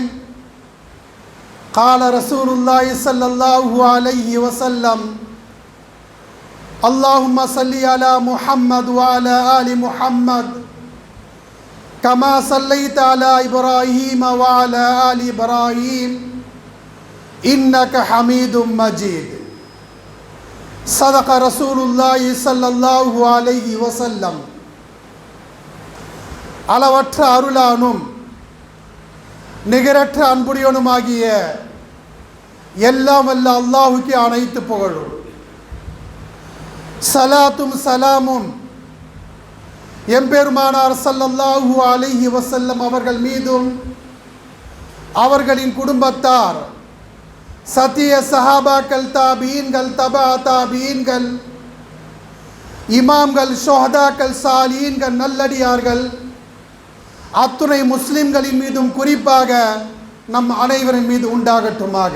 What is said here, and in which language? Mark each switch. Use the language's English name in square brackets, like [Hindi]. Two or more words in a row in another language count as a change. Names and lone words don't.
[Arabic] قال رسول الله صلى الله عليه وسلم اللهم صل على محمد وعلى آل محمد كما صليت على إبراهيم وعلى آل إبراهيم إنك حميد مجيد. صدق رسول الله صلى الله عليه وسلم. [Tamil] அளவற்ற அருளானும் நிகரற்ற அன்புடையவனுமாகிய எல்லாம் வல்ல அல்லாஹுக்கே அனைத்து புகழும். சலாத்தும் சலாமும் எம்பெருமானார் [Arabic] صلى الله عليه وسلم [Tamil] அவர்கள் மீதும், அவர்களின் குடும்பத்தார், சத்திய சஹாபாக்கள், தாபீன்கள், தபா தாபீன்கள், இமாம்கள், ஷுஹதாக்கள், சாலீன்கள், நல்லடியார்கள் அத்துணை முஸ்லிம்களின் மீதும் குறிப்பாக நம் அனைவரின் மீது உண்டாகட்டுமாக.